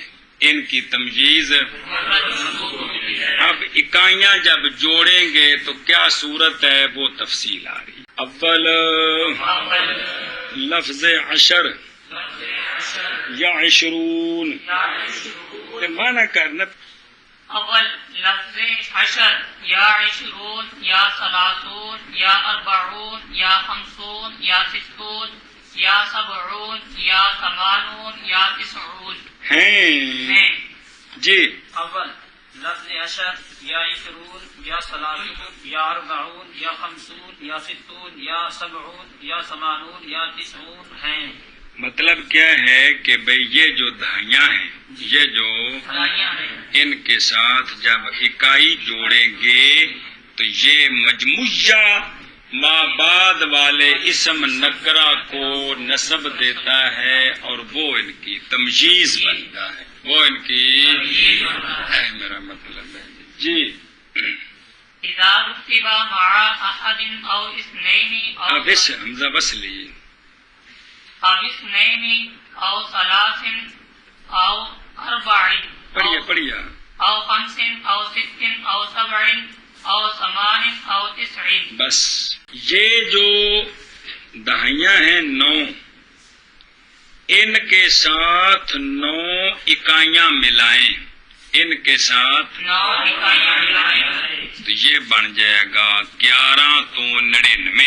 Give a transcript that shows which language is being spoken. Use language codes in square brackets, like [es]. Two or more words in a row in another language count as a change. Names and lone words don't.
[ur] ان کی تمییز اب اکائیاں جب جوڑیں گے تو کیا صورت ہے وہ تفصیل آ رہی. [ar] اول لفظ عشر یا عشرون [ur] معنی کرنا [ar] اول لفظ عشر یا عشرون یا ثلاثون یا اربعون یا خمسون یا ستون یا سبعون یا ثمانون یا تسعون [ur] ہیں. جی [ar] اول لفظ عشر یا عشرون یا ثلاثون یا اربعون یا خمسون یا ستون یا سبعون یا ثمانون یا تسعون ہیں. [ur] مطلب کیا ہے کہ بھئی یہ جو دھائیاں ہیں یہ جو ان کے ساتھ جب اکائی جوڑیں گے تو یہ مجموعہ ما بعد والے اسم نکرہ کو نسب دیتا ہے اور وہ ان کی تمییز بنتا ہے. وہ ان کی میرا مطلب ہے جی. [ar] اذا رتب مع احد او اثنين او [ur] بس حمزہ بس لیے [ar] او اثنين او ثلاث او اربع [ur] پڑھیا [ar] او خمس او ست او سبع او ثمان او تسع. [ur] بس یہ جو دہائیاں ہیں 9 ان کے ساتھ 9 اکائیاں ملائیں ان کے ساتھ 9 اکائیاں ملائیں تو یہ بن جائے گا 11 تو 99.